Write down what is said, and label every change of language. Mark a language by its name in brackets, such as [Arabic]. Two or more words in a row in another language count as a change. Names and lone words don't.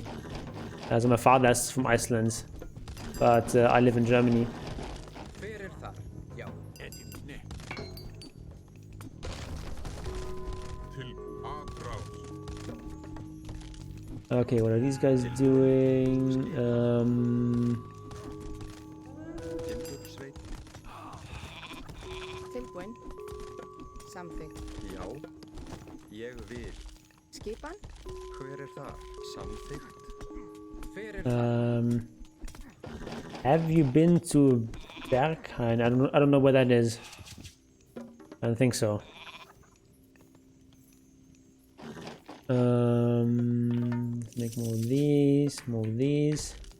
[English] So my father is from Iceland, but I live in Germany. Okay, what are these guys doing? [Icelandic] Tilbúin. Samþykkt. Já, ég vil. Skipan? Hver þar? Samþykkt. [English] Have you been to Berghain? I don't know where that is. I don't think so. Let's make more of these, more of these.